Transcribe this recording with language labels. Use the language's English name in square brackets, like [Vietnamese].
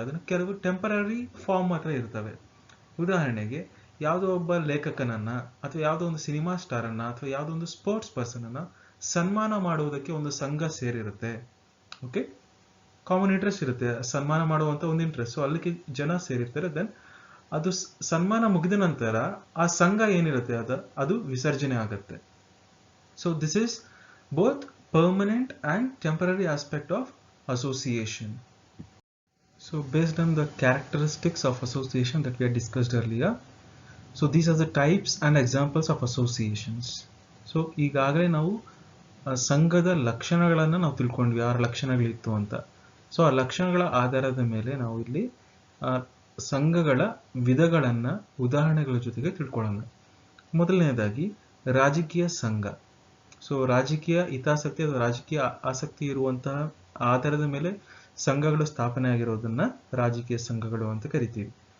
[Kannada] ಅದನ್ನ ಕೆಲವು temporary form ಮಾತ್ರ ಇರ್ತವೆ. ಉದಾಹರಣೆಗೆ ಯಾವುದೋ ಒಬ್ಬ ಲೇಖಕನನ್ನ ಅಥವಾ ಯಾವುದೋ ಒಂದು ಸಿನಿಮಾ ಸ್ಟಾರ್ ಅನ್ನ ಅಥವಾ ಯಾವುದೋ ಒಂದು ಸ್ಪೋರ್ಟ್ಸ್ ಪರ್ಸನ್ ಅನ್ನ ಸನ್ಮಾನ ಮಾಡುವುದಕ್ಕೆ ಒಂದು ಸಂಘ ಸೇರಿರುತ್ತೆ. ಓಕೆ, ಕಾಮನ್ ಇಂಟ್ರೆಸ್ಟ್ ಇರುತ್ತೆ, ಸನ್ಮಾನ ಮಾಡುವಂತ ಒಂದು ಇಂಟ್ರೆಸ್ಟ್. ಸೊ ಅಲ್ಲಿಗೆ ಜನ ಸೇರಿರ್ತಾರೆ. ದೆನ್ ಅದು ಸನ್ಮಾನ ಮುಗಿದ ನಂತರ ಆ ಸಂಘ ಏನಿರುತ್ತೆ ಅದು ವಿಸರ್ಜನೆ ಆಗುತ್ತೆ. [English] So this is both permanent and temporary aspect of association. So based on the characteristics of association that we had discussed earlier, so these are the types and examples of associations. [Kannada] So ಈಗಾಗಲೇ ನಾವು ಸಂಘದ ಲಕ್ಷಣಗಳನ್ನು ನಾವು ತಿಳ್ಕೊಂಡ್ವಿ, 6 ಲಕ್ಷಣಗಳಿತ್ತು ಅಂತ. So ಆ ಲಕ್ಷಣಗಳ ಆಧಾರದ ಮೇಲೆ ನಾವು ಇಲ್ಲಿ ಸಂಘಗಳ ವಿಧಗಳನ್ನ ಉದಾಹರಣೆಗಳ ಜೊತೆಗೆ ತಿಳ್ಕೊಳ್ಳೋಣ. ಮೊದಲನೇದಾಗಿ ರಾಜಕೀಯ ಸಂಘ. ಸೊ ರಾಜಕೀಯ ಹಿತಾಸಕ್ತಿ ಅಥವಾ ರಾಜಕೀಯ ಆಸಕ್ತಿ ಇರುವಂತಹ ಆಧಾರದ ಮೇಲೆ ಸಂಘಗಳು ಸ್ಥಾಪನೆ ಆಗಿರೋದನ್ನ ರಾಜಕೀಯ ಸಂಘಗಳು ಅಂತ ಕರಿತೀವಿ.